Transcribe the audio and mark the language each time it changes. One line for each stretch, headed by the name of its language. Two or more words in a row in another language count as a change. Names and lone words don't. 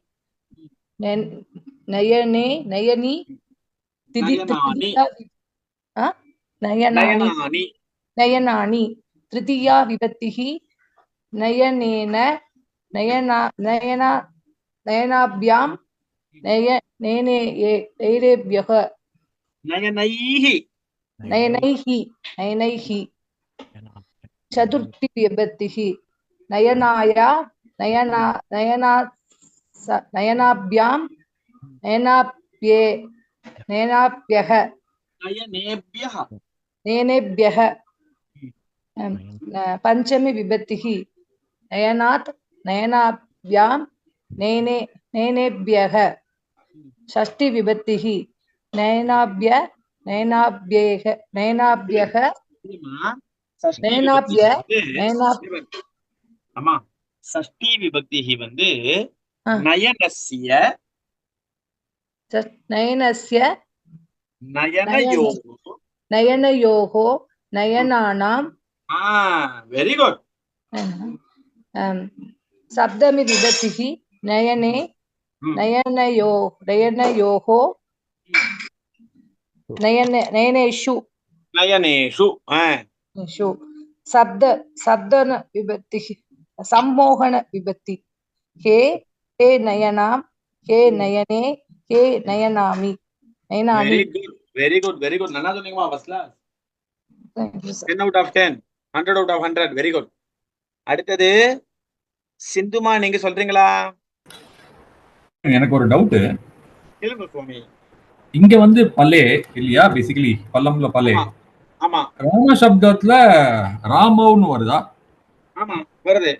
Sanskrit: नयने नयनी नयनानि नयनानि तृतीया विभक्तिः नयनेन நயனாभ्यां नयनेभ्यः नयनैः चतुर्थी विभक्तिः नयनाय नयनाभ्यां नयनेभ्यः पंचमी विभक्तिः नयनात् नयनाभ्यां नयनेभ्यः षष्ठी विभक्तिः नयनाभ्यः
Tamil: அம்மா
Sanskrit: षष्ठी विभक्तिः
Tamil: வந்து
Sanskrit: नयनयोः नयनानां
English: very good
Sanskrit: सप्तमी विभक्तिः नयने नयनयोः नयनेषु शब्दन विभक्तिः सम्मोहन विभक्ति हे हे नयनां हे नयने हे नयनामि नयनामि
English: very good
Tamil: நல்லா சொன்னீங்கம்மா
English: first class 10 out of 10 100 out of 100 very good
Tamil: அடுத்தது சிந்துமா நீங்க சொல்றீங்களா எனக்கு ஒரு டவுட் கேளுங்க சுவாமி இங்க வந்து பல்லே இல்லையா பேசிக்கலி பல்லம்ல பல்லே ஆமா ராம சப்தத்துல ராமவ்னு வருதா ஆமா வருது